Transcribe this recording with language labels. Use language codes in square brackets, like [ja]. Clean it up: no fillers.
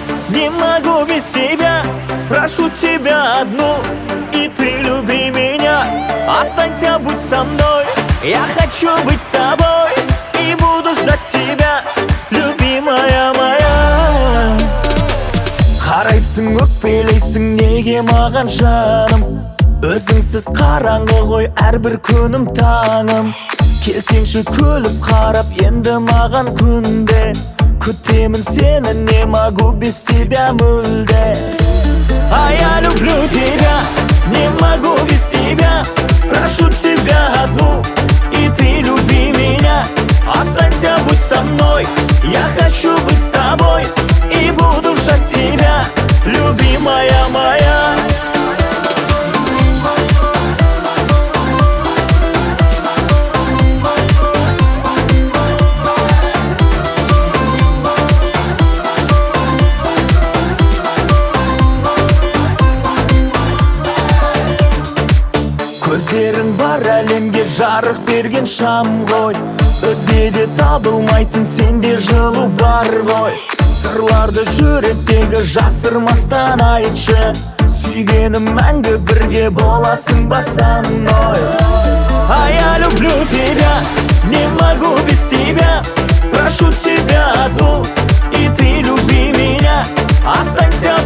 [ru] Не могу без тебя, прошу тебя одну, и ты люби меня. Останься, будь со мной, я хочу быть с тобой, и буду ждать тебя, любимая моя. [kk] Қарайсың, өкпелейсің неге маған жаным? Өзіңсіз қараңғы ғой әрбір күнім таңым. Келсеңші күліп қарап енді маған күнде. Күтемін сені, [ru] не могу без тебя [kk] мүлде. [ru] А я люблю тебя, не могу без тебя. Прошу тебя одну, и ты люби меня. Останься, будь со мной, я хочу быть с тобой, и буду ждать тебя, любимая моя. [kk] Көздерің бар әлемге жарық берген шам ғой. Өзгеде табылмайтын сенде жылу бар ғой. Сырларды жүректегі жасырмастан айтшы. Сүйгенім мәңгі бірге боласың ба [ru] со мной. А я люблю тебя, не могу без тебя. Прошу тебя одну, и ты люби меня. Останься